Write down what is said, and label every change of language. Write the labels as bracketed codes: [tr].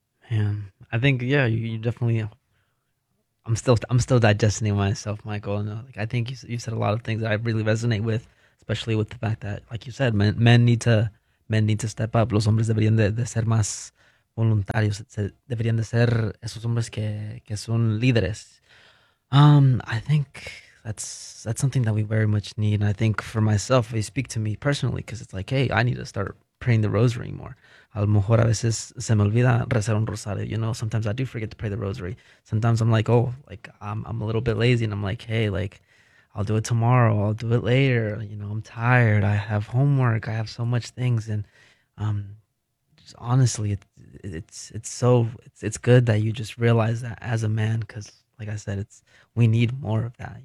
[en] And I think, yeah, you definitely. I'm still digesting myself, Michael. And like, I think you said a lot of things that I really resonate with, especially with the fact that, like you said, men need to step up. [es] Los hombres deberían de ser más voluntarios. Deberían de ser esos hombres que son líderes. [en] I think that's something that we very much need. And I think for myself, if you speak to me personally, because it's like, hey, I need to start praying the rosary more. [es] A lo mejor a veces se me olvida rezar un rosario. [en] You know, sometimes I do forget to pray the rosary. Sometimes I'm like, oh, like I'm a little bit lazy, and I'm like, hey, like I'll do it tomorrow. I'll do it later. You know, I'm tired. I have homework. I have so much things. And just honestly, it's good that you just realize that as a man, because like I said, it's we need more of that.